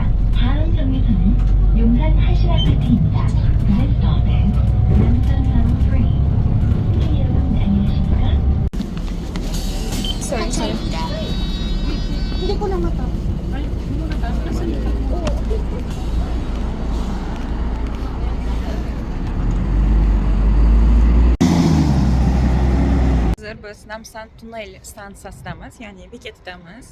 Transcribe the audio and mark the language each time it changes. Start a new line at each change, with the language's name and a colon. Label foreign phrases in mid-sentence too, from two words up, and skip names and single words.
Korean: 다음 정류소는 용산 하실 아파트입니다.
English: This stop is 남산 3호 3.
Korean: 승객 여러분 안녕하십니까?
English: Sorry.
Uzbek: Hozir biz Namsan tunnel stansiyasidamiz, ya'ni bekatidamiz.